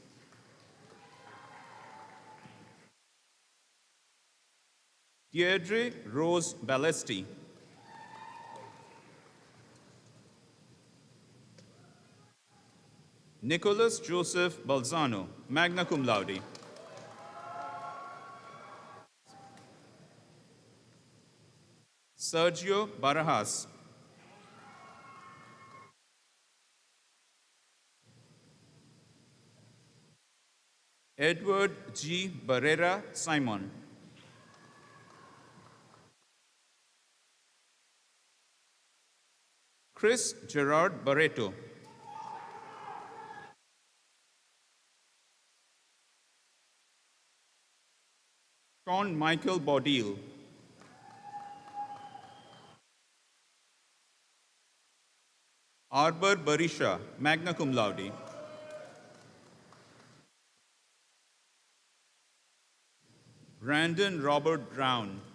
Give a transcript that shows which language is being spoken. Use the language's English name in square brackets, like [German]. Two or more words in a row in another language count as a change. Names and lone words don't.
[English] Deirdre Rose Ballesti. Nicholas Joseph Balzano, [Latin] magna cum laude. [English] Sergio Barajas. Edward G. Barrera Simon. Chris Gerard Barreto. Sean Michael Baudil. Arbor Barisha, [Latin] magna cum laude. [English] Brandon Robert Brown.